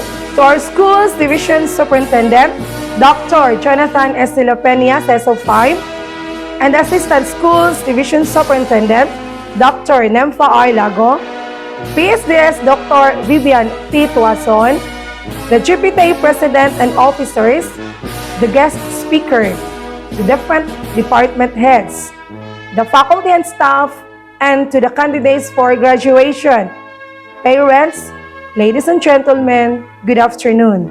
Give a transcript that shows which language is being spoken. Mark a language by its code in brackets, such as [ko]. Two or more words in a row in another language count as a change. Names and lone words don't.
[en] To our school's Division Superintendent, Dr. Jonathan Estilo Peña, CESO 5, and Assistant Schools Division Superintendent, Dr. Nemfa R. Lago, PSDS Dr. Vivian T. Tuason, the Deputy President and officers, the guest speaker, the different department heads, the faculty and staff, and to the candidates for graduation. Parents, ladies and gentlemen, good afternoon.